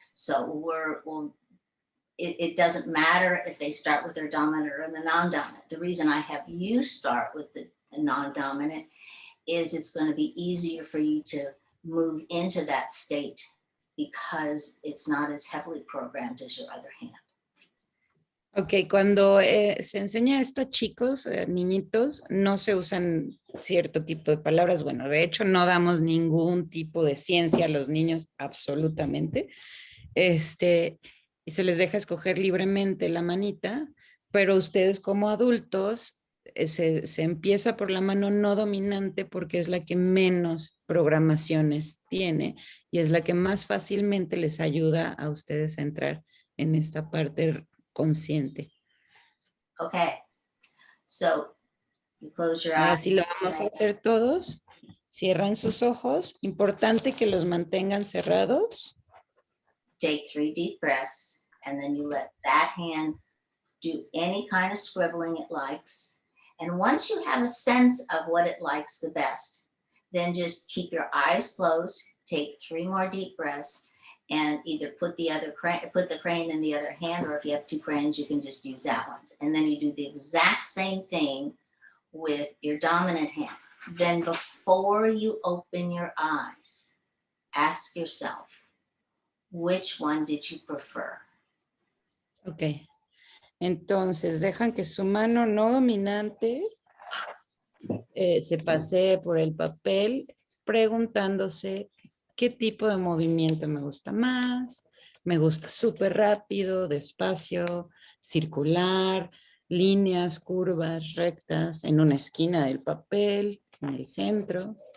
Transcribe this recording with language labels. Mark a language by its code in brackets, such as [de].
[en] So it doesn't matter if they start with their dominant or the non-dominant. The reason I have you start with the non-dominant is it's going to be easier for you to move into that state because it's not as heavily programmed as your other hand. [es] Ok, cuando se enseña esto a chicos, niñitos, no se usan cierto tipo de palabras. Bueno, de hecho no damos ningún tipo de ciencia a los niños, absolutamente. Y se les deja escoger libremente la manita, pero ustedes como adultos se empieza por la mano no dominante porque es la que menos programaciones tiene y es la que más fácilmente les ayuda a ustedes a entrar en esta parte consciente. [en] Okay, so you close your [es] Ahora [en] eyes. [es] sí lo vamos a hacer todos. Cierran sus ojos. Importante que los mantengan cerrados. [en] Take 3 deep breaths, and then you let that hand do any kind of scribbling it likes. And once you have a sense of what it likes the best, then just keep your eyes closed, take 3 more deep breaths, and either put the crane in the other hand, or if you have 2 cranes, you can just use that one. And then you do the exact same thing with your dominant hand. Then before you open your eyes, ask yourself, which one did you prefer? Ok. [es] Entonces, dejan que su mano no dominante se pasee por el papel preguntándose qué tipo de movimiento me gusta más. Me gusta súper rápido, despacio, circular, líneas, curvas, rectas, en una esquina del papel, en el centro.